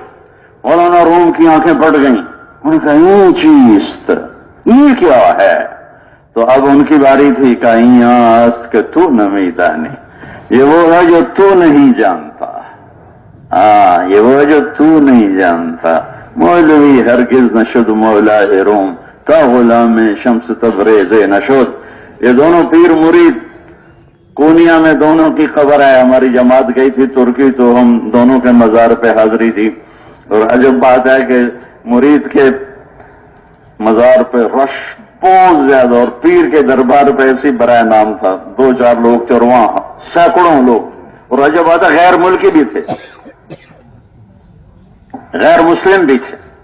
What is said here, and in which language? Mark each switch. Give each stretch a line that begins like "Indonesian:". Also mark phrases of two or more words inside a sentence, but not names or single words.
Urdu: مولانا روم کی آنکھیں پھٹ گئیں، انہوں نے کہا یہ چیز یہ کیا ہے؟ تو اب ان کی باری تھی کہ
Persian: است کہ تو نمیدانی،
Urdu: یہ وہ ہے جو تو نہیں جانتا، ہاں یہ وہ ہے جو تو نہیں جانتا۔
Persian: مولوی ہرگز نشد مولا روم تا غلام شمس تبریز نشد۔
Urdu: یہ دونوں پیر مرید کونیا میں دونوں کی خبر ہے، ہماری جماعت گئی تھی ترکی تو ہم دونوں کے مزار پہ حاضری دی، اور عجب بات ہے کہ مرید کے مزار پہ رش بہت زیادہ اور پیر کے دربار پہ ایسی برائے نام تھا، 2-4 لوگ تھے اور وہاں سینکڑوں لوگ، اور عجب بات ہے غیر ملکی بھی تھے، غیر مسلم بھی تھے۔